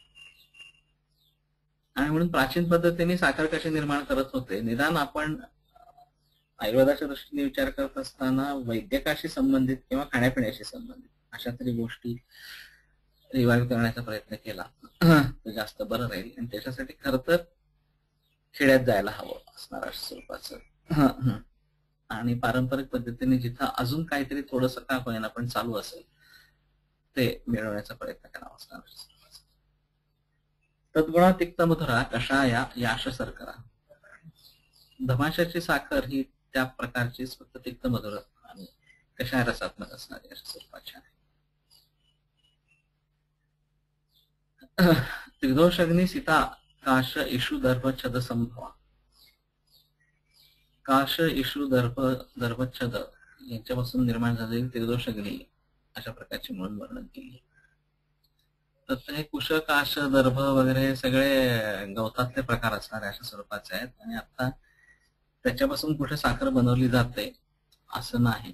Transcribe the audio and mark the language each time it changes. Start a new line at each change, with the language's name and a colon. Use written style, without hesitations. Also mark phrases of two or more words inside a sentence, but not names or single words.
Marathi: आणि म्हणून प्राचीन पद्धतीने साखर कशी निर्माण करत होते, निदान आपण आयुर्वेदाच्या दृष्टीने विचार करत असताना वैद्यकाशी संबंधित किंवा खाण्यापिण्याशी संबंधित अशा तरी गोष्टी रिवाईव्ह करण्याचा प्रयत्न केला तर जास्त बरं राहील. आणि त्याच्यासाठी खर तर खेड्यात जायला हवं असणार अशा स्वरूपाचं. आणि पारंपरिक पद्धतीने जिथं अजून काहीतरी थोडंसं का होईना पण चालू असेल ते मिळवण्याचा प्रयत्न करावा असणार.
Sanskrit: तद्गुणा तिक्त मधुरा कषाया याश सरकरा.
Marathi: धमाशाची साखर ही त्या प्रकारचीच फक्त तिक्त मधुर आणि कषाय रसात्मक असणारी अशा स्वरूपाची आहे.
Sanskrit: त्रिदोषग्नी सीता काश इशू दर्भ छद संभवा. काश इशू दर्भ छद
Marathi: यांच्यापासून निर्माण झालेली त्रिदोषग्नी अशा प्रकारची म्हणून वर्णन केली. तर हे कुश काश दर्भ वगैरे सगळे गवतातले प्रकार असणारे अशा स्वरूपाचे आहेत. आणि आता त्याच्यापासून कुठे साखर बनवली जाते असं नाही.